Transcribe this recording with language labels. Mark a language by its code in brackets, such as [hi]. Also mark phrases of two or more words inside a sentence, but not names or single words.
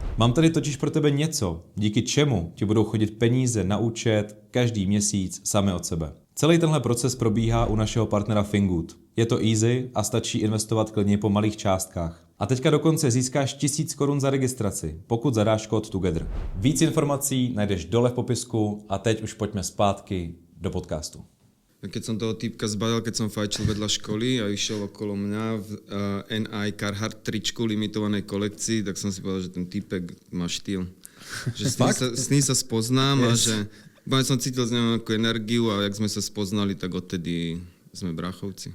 [cs] Mám tady totiž pro tebe něco, díky čemu ti budou chodit peníze na účet každý měsíc sami od sebe. Celý tenhle proces probíhá u našeho partnera Fingood. Je to easy a stačí investovat klidně po malých částkách. A teďka dokonce získáš 1000 korun za registraci, pokud zadáš kód Together. Víc informací najdeš dole v popisku a teď už pojďme zpátky do podcastu. [sk] Keď som toho týpka zbadal, keď som fajčil vedľa školy a išiel okolo mňa v NI Carhartt tričku limitovanej kolekcii, tak som si povedal, že ten týpek má štýl. Že s ním sa spoznám a že som cítil z neho nejakú energiu a jak sme sa spoznali, tak odtedy sme bráchovci.